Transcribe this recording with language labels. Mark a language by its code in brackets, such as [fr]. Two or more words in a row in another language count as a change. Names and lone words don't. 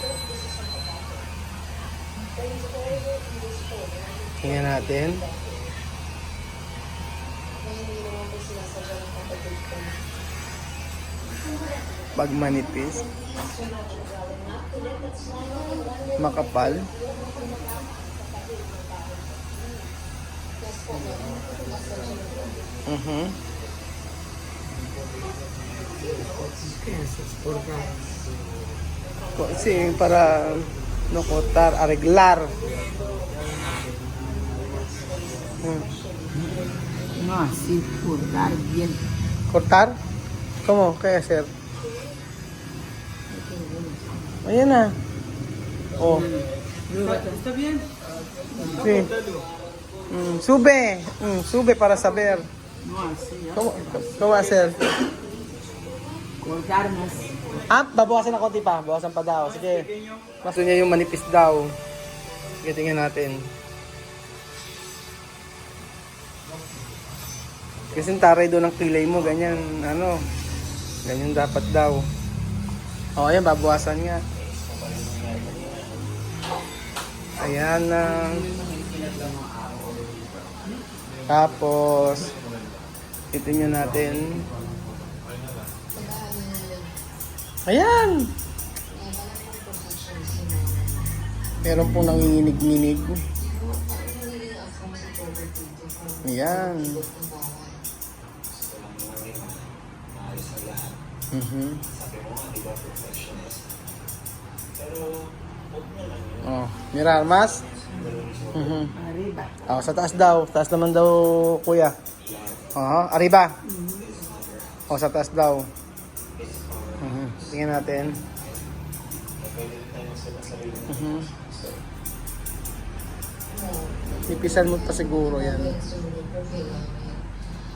[tl] Tingnan natin. Pag manipis. Makapal. [es] Sí, para no cortar, arreglar. No, así, cortar bien. ¿Cortar? ¿Cómo? ¿Qué hacer? [tl] Ayan na. Oh. [es] ¿Está bien? Sí. Sube. Sube para saber. No, así. ¿Cómo hacer? Cortar más. [tl] Babawasan na konti pa. Bawasan pa daw. Sige. Mas niya yung manipis daw. Sige, tingnan natin. Kasi taray doon ang kilay mo. Ganyan, ganyan dapat daw. Ayan, babawasan nga. Ayan na. Tapos, itingnan natin. Ayan! Meron pong nanginginig-nginig. Ayan. [es] Mirar mas? Arriba. [tl] Sa taas daw. Taas naman daw, kuya. Arriba. Sa taas daw. Tingnan natin. Ipisan mo pa siguro yan.